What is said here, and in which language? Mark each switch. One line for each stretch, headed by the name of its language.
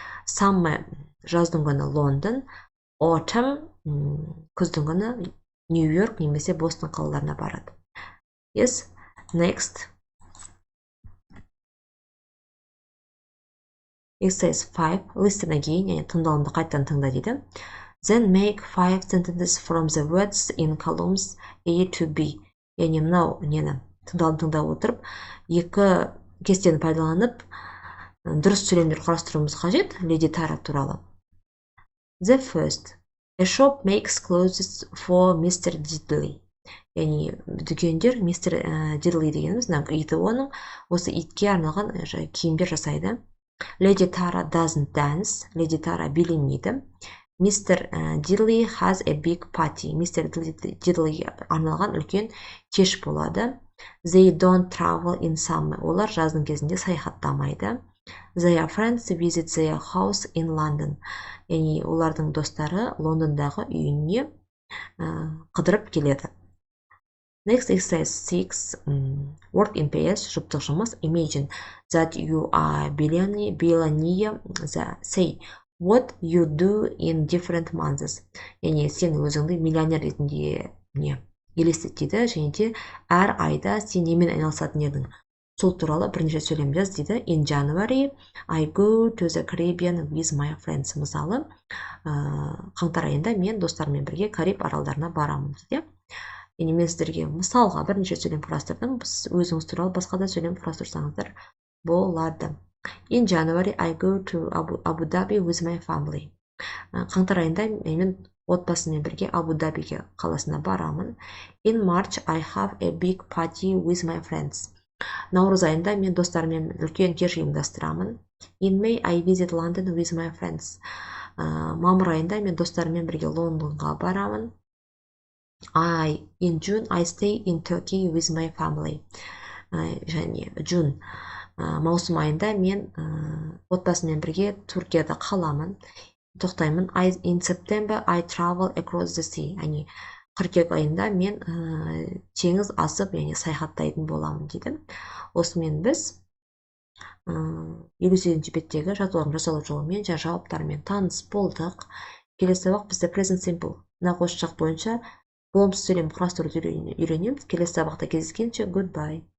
Kazakh: Summer, жаздың күні Лондон. Autumn, күздің күні Нью-Йорк немесе Бостон қалаларына барады.
English: Yes, next. Exercise 5. Listen again,
Kazakh: яғни тыңдалымды қайттан тыңда дейді.
English: Then make 5 sentences from the words in columns A to B.
Kazakh: Яғни мынау нені тыңдалымды тыңдап отырып, екі кестені пайдаланып, дұрыс сөйлемдер құрастыруымыз қажет Леди Тара туралы.
English: The first. A shop makes clothes for Mr. Diddley.
Kazakh: Яғни дүкендер Mr. Diddley дегеніміз, иті оның, осы итке арналған киімдер жасайды.
English: Lady Tara doesn't dance.
Kazakh: Lady Tara билемейді.
English: Mr. Diddley has a big party. Mr.
Kazakh: Diddley арналған үлкен кеш болады.
English: They don't travel in summer.
Kazakh: Олар жаздың кезінде саяхаттамайды.
English: Their friends visit their house in London.
Kazakh: Яғни олардың достары Лондондағы үйіне қыдырып келеді.
English: Next exercise 6. Work in pairs.
Kazakh: жұптық жұмыс.
English: Imagine that you are billionaire. Say what you do in different months.
Kazakh: Яғни сен өзіңді миллионер ретінде елестет дейді, және де әр айда сен немен айналысатын едің. Сол туралы бірнеше сөйлем жаз дейді.
English: In January, I go to the Caribbean with my friends.
Kazakh: Мысалы, қаңтар айында мен достарыммен бірге Кариб аралдарына барамын дейді. Яғни мен сіздерге мысалға бірнеше сөйлем құрастырдым. Өзіңіз туралы басқа да сөйлем құрастырсаңыздар болады.
English: In January, I go to Abu Dhabi with my family.
Kazakh: Қаңтар айында мен отбасыммен бірге Абу-Дабиге қаласына барамын.
English: In March, I have a big party with my friends.
Kazakh: Наурыз айында мен достарыммен үлкен кеш ұйымдастырамын.
English: In May, I visit London with my friends.
Kazakh: Мамыр айында мен достарыммен бірге Лондонға барамын.
English: In June, I stay in Turkey with my family.
Kazakh: Және June, маусым айында мен отбасыммен бірге Түркияда қаламын. Тоқтаймын.
English: In September, I travel across the sea.
Kazakh: Яғни қыркүйек айында мен теңіз асып, яғни саяхаттайтын боламын дейді. Осымен біз 58-ші беттегі жаттығулардың жасалу жолымен және жауаптарымен таныс болдық. Келесі сабақ бізде present simple нақос жақ бойынша болымсыз сөйлем құрастыруды үйренеміз. Келесі сабақта кездескенше goodbye.